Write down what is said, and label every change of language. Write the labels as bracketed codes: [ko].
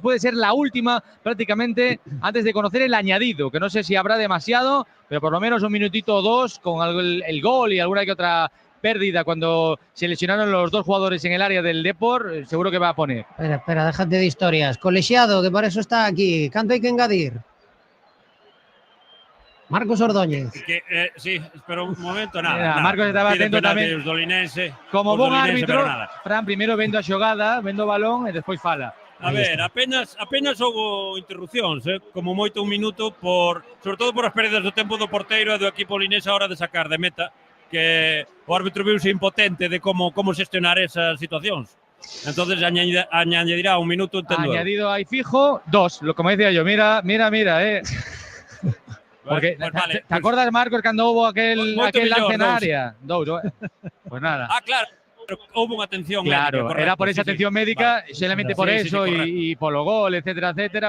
[es] Puede ser la última prácticamente antes de conocer el añadido, que no sé si habrá demasiado, pero por lo menos un minutito o dos con el gol y alguna que otra pérdida cuando se lesionaron los dos jugadores en el área del Depor, seguro que va a poner. Espera, déjate de historias. Colegiado, que para eso está aquí. [gl] ¿Canto hay que engadir? Marcos Ordóñez. [es] Sí, espera un momento, nada. [gl] Mira, Marcos estaba atento tamén. Como bon árbitro, Fran, primeiro vendo a xogada, vendo o balón e despois fala. A ver, apenas houbo interrupcións, como moito un minuto, sobre todo por as pérdidas do tempo do porteiro e do equipo linés a hora de sacar de meta, que o árbitro viuse impotente de como xestionar esas situacións. [es] Entonces añadirá un minuto, entendo. Añadido aí fijo, 2, como decía yo, mira. Porque, vale, ¿te acuerdas, Marcos, cuando hubo aquel lance en área? Pues nada. Claro, hubo una atención médica. Claro, era por esa atención médica, solamente por eso, y por los goles, etcétera.